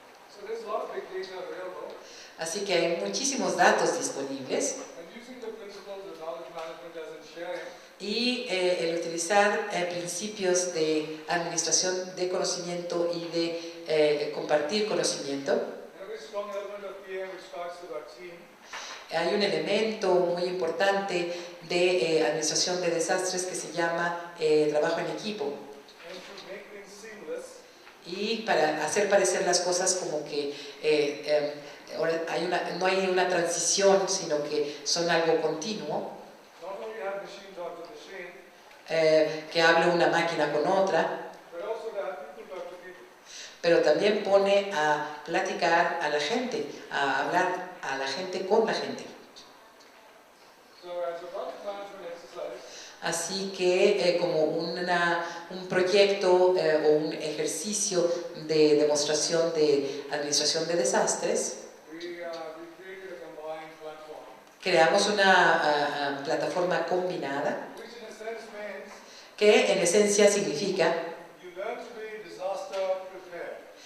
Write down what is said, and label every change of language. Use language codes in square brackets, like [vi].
[en] So there's a lot of big data available, [es] Así que hay muchísimos datos disponibles [en] and using the principles of knowledge management as in sharing, [es] y el utilizar principios de administración de conocimiento y de compartir conocimiento. [en] a very strong element of PM which talks about team, [es] Hay un elemento muy importante de administración de desastres que se llama trabajo en equipo. [en] and to make things seamless, [es] Y para hacer parecer las cosas como que ahora no hay una transición, sino que son algo continuo, [en] not only have machine talk to machine, [es] que hable una máquina con otra, [en] but also to have people talk to people. [es] pero también pone a platicar a la gente, a hablar a la gente con la gente. [en] So as a project management exercise, [es] Así que como un proyecto o un ejercicio de demostración de administración de desastres, [en] we created a combined platform, [es] creamos una plataforma combinada [en] which in a sense means [es] que en esencia significa [en] you learn to be disaster prepared.